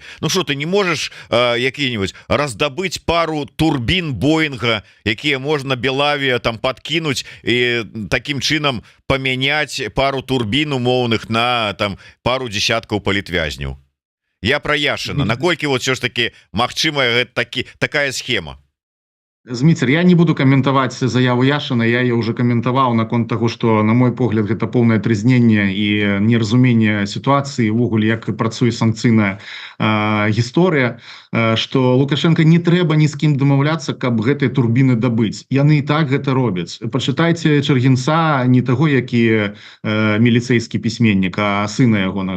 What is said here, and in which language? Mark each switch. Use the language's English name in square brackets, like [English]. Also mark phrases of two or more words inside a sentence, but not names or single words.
[Russian] Ну что, [Belarusian] ты не можаш які-нибудь раздабыць пару турбін Боинга, якія можна Белавія там подкінуць і таким чынам памяняць пару турбін умоўных на там пару десяткаў палітвязняў? [Russian] Я про Яшина. [Belarusian] Наколькі вот [Russian] все ж таки [Belarusian] магчымая такая схема? Зміцер, я не буду каментаваць заяву Яшина, [Russian] я ее уже [Belarusian] каментаваў наконт того, [Russian] что на мой [Belarusian] погляд гэта поўнае трызненне і неразуменне сітуацыі, увогуле як працуе санкцыйная гісторыя, что Лукашенко не трэба ні з кім дамаўляцца, каб гэтай турбіны дабыць. Яны і так гэта робяць. Пачытайце Чэргінца, не таго, які міліцэйскі пісьменнік, а сына ягонага.